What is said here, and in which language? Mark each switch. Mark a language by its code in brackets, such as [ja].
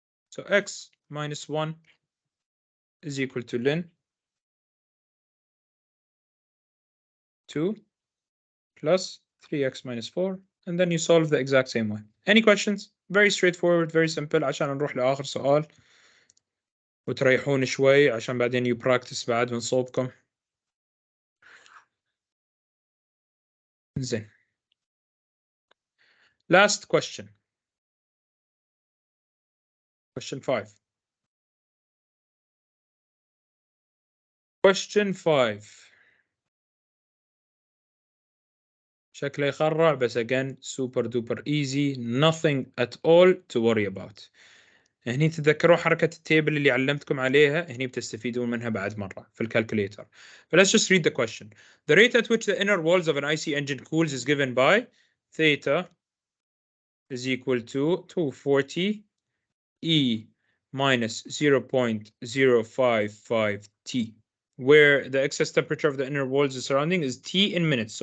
[en] So x minus 1 is equal to ln 2 plus 3x minus 4, and then you solve the exact same way. Any questions? Very straightforward, very simple. [ar] عشان نروح لآخر سؤال وتريحون شوي عشان بعدين [en] you practice [ar] بعد من صوبكم. زين. [en] Last question. Question 5. Question 5. [ar] شكله يخرع بس [en] again super duper easy, nothing at all to worry about. [ar] هني تتذكروا حركة التيبل اللي علمتكم عليها، هني بتستفيدون منها بعد مرة في الكالكوليتر. [en] But let's just read the question. The rate at which the inner walls of an IC engine cools is given by theta is equal to 240 E minus 0.055 T, where the excess temperature of the inner walls is surrounding is T in minutes.